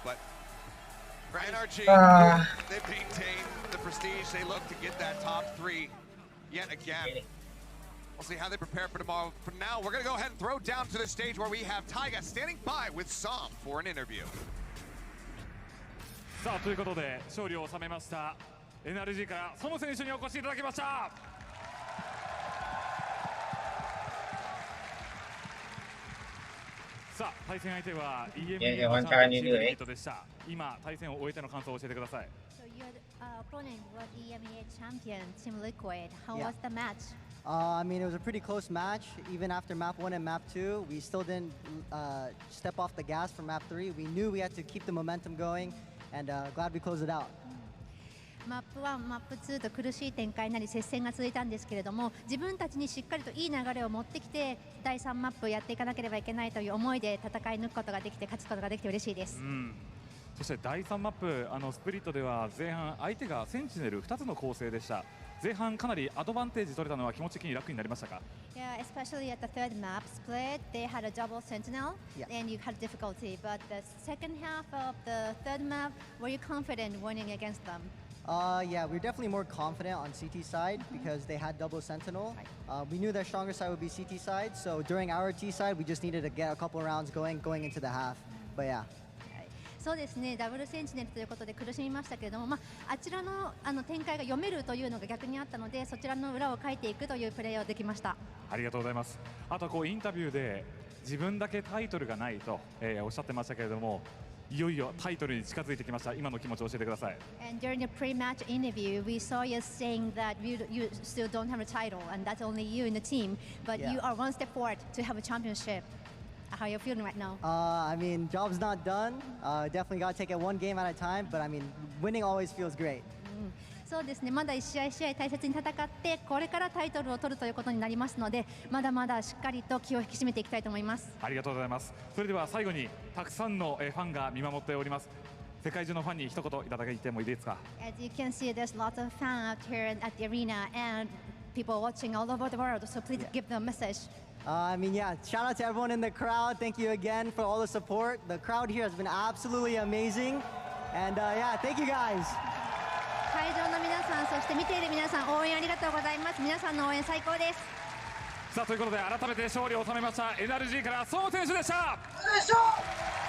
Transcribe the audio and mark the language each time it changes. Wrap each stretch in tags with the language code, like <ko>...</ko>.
<en>But for NRG, they maintain the prestige. They look to get that top 3 yet again. We'll see how they prepare for tomorrow. For now, we're going to go ahead and throw down to the stage where we have Taiga standing by with Sam for an interview.</en> <ja>さあということで勝利を収めました NRG からその選手にお越しいただきました。さあ対戦相手は EMEA チャンピオンチームリミットでした。今対戦を終えての感想を教えてください。</ja> <en>So your opponent was EMEA champion Team Liquid. How was the match? I mean, it was a pretty close match. Even after map 1 and map 2, we still didn't step off the gas for map 3. We knew we had to keep the momentum going, and glad we closed it out.</en> <ja>マップ1、マップ2と苦しい展開なり接戦が続いたんですけれども、自分たちにしっかりといい流れを持ってきて第3マップやっていかなければいけないという思いで戦い抜くことができて勝つことができて嬉しいです。そして第3マップスプリットでは前半相手がセンチネル2つの構成でした。前半かなりアドバンテージ取れたのは気持ち的に楽になりましたか？</ja> <en>Yeah, especially at the third map split, they had a double sentinel, and you had difficulty. But the second half of the third map, were you confident winning against them? Yeah, we were definitely more confident on CT side because they had double sentinel. We knew their stronger side would be CT side, so during our T side, we just needed to get a couple rounds going into the half. But yeah.</en> <ja>そうですね、ダブルセンチネルということで苦しみましたけれども、あちらの展開が読めるというのが逆にあったので、そちらの裏をかいていくというプレーをできました。ありがとうございます。あとインタビューで自分だけタイトルがないと、おっしゃってましたけれども、いよいよタイトルに近づいてきました。今の気持ちを教えてください。</ja> <en>And during the pre-match interview, we saw you saying that you still don't have a title, and that's only you in the team, but you are one step forward to have a championship. How are you feeling right now? I mean, job's not done. Definitely got to take it one game at a time, but I mean, winning always feels great.</en> <ja>そうですね、まだ1試合1試合大切に戦ってこれからタイトルを取るということになりますので、まだまだしっかりと気を引き締めていきたいと思います。ありがとうございます。それでは最後にたくさんのファンが見守っております。世界中のファンに一言いただいてもいいですか？</ja> <en>As you can see, there's lots of fans out here at the arena and people watching all over the world, so please give them a message. I mean, yeah, shout out to everyone in the crowd. Thank you again for all the support. The crowd here has been absolutely amazing. And yeah, thank you guys.</en> <ja>会場の皆さん、そして見ている皆さん、応援ありがとうございます。皆さんの応援最高です。さあ、ということで改めて勝利を収めました NRG からソウ選手でした。</ja>